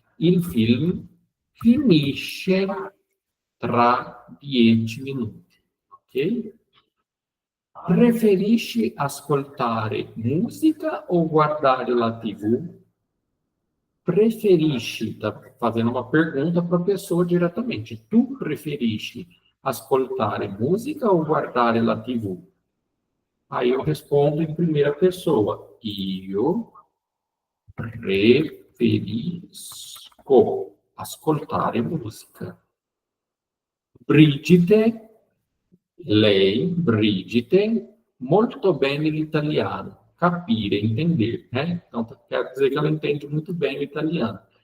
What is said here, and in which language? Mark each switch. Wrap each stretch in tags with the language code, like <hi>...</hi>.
<it>Il film finisce tra 10 minuti, ok? Preferisci ascoltare musica o guardare la TV?</it> <pt>Preferisci, está fazendo uma pergunta para a pessoa diretamente.</pt> <it>Tu preferisci ascoltare</it> <pt>música ou</pt> <it>guardare la TV?</it> <pt>Aí eu respondo em primeira pessoa.</pt> <it>Io preferisco ascoltare música. Brigitte, lei, Brigitte, molto bene l'italiano. Capire,</it> <pt>entender, né? Então, quer dizer que ela entende muito bem o italiano.</pt>